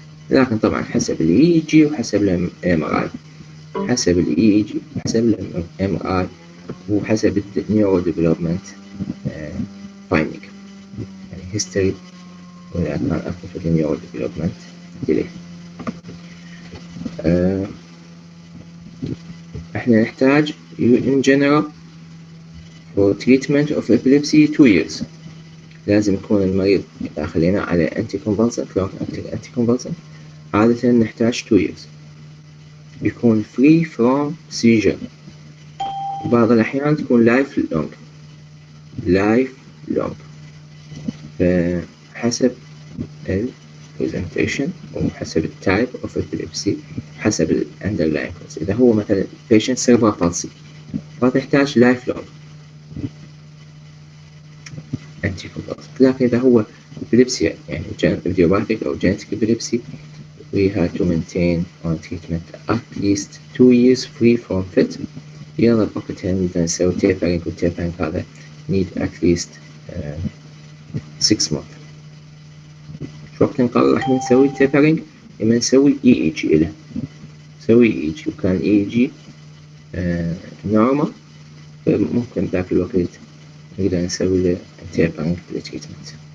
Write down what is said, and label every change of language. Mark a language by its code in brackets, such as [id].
[ar] لكن طبعا حسب ال EEG وحسب ال MRI، حسب ال EEG وحسب ال MRI وحسب ال neurodevelopment finding، يعني history وإذا كان أكو في ال neurodevelopment delay. احنا نحتاج [en] in general for treatment of epilepsy 2 years. [ar] لازم يكون المريض إذا خلينا على anticonvulsant [en] long acting anticonvulsant [ar] عادة نحتاج [en] 2 years. يكون free from seizure. [ar] بعض الأحيان تكون [en] life long [ar] فحسب ال presentation وحسب ال [en] type of epilepsy [ar] حسب ال [en] underlying cause. [ar] إذا هو مثلا [en] patient cerebral palsy فتحتاج life long anticonvulsant. [ar] لكن إذا هو [en] epilepsy يعني idiopathic أو genetic epilepsy we had to maintain on treatment at least 2 years free from fit. [ar] يلا وقتها نبدأ نسوي tapering، والtapering هذا [en] need at least 6 months. [ar] شو وقت نقرر راح نسوي tapering؟ لما نسوي EEG له، نسوي EEG وكان EEG normal فممكن ذاك الوقت نقدر نسوي له tapering للتريتمنت.